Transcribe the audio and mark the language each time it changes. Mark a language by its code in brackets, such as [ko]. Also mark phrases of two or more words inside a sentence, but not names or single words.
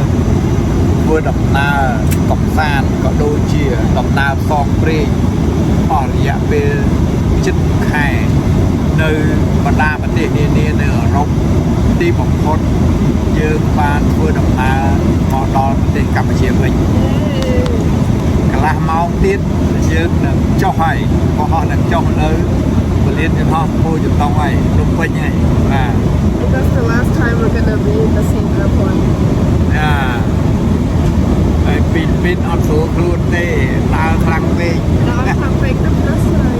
[km] ធ្វើដំណើរកម្សាន្តក៏ដូចជាដំណើរផ្សងព្រេងអស់រយៈពេលជិតខែនៅបណ្ដាប្រទេសនានានៅអឺរ៉ុបទីបំផុតយើងបានធ្វើដំណើរមកដល់ប្រទេសកម្ពុជាវិញកន្លះម៉ោងទៀតយើងនឹងចុះហើយក៏ហោះនឹងចុះនៅពលានយន្តហោះមួយចំណងហើយភ្នំពេញហើយបាទ [en] That's the last time we're gonna be in the same airport. [km] ហើយពីនអត់ស្រួលខ្លួនទេដើរខ្លាំងពេក [en] No, I'm not fake the plus side.